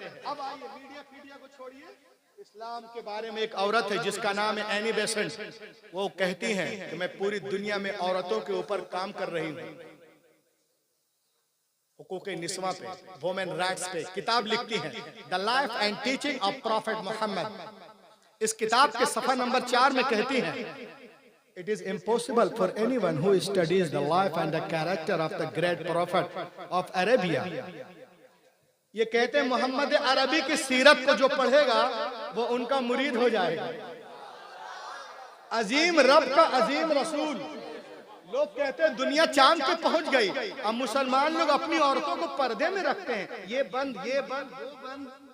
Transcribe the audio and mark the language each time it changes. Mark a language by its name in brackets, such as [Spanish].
[Hindi] अब आइए मीडिया को छोड़िए, इस्लाम के बारे में एक औरत है जिसका नाम है एनी बेसेंट। वो कहती हैं कि मैं पूरी दुनिया में औरतों के ऊपर काम कर रही हूँ, हुकूक़ निस्वा पे, वुमेन राइट्स पे किताब लिखती हैं, the life and teaching of prophet Mohammad. इस किताब के सफ़ा नंबर 4 में कहती हैं, [English] it is impossible for anyone who studies the life and the character of the great prophet of Arabia [Hindi] ये कहते हैं मोहम्मद अरबी की सीरत को जो पढ़ेगा वो उनका मुरीद हो जाएगा। अजीम रब का अजीम रसूल। लोग कहते हैं दुनिया चांद पे पहुंच गई, अब मुसलमान लोग अपनी औरतों को पर्दे में रखते हैं, ये बंद वो बंद।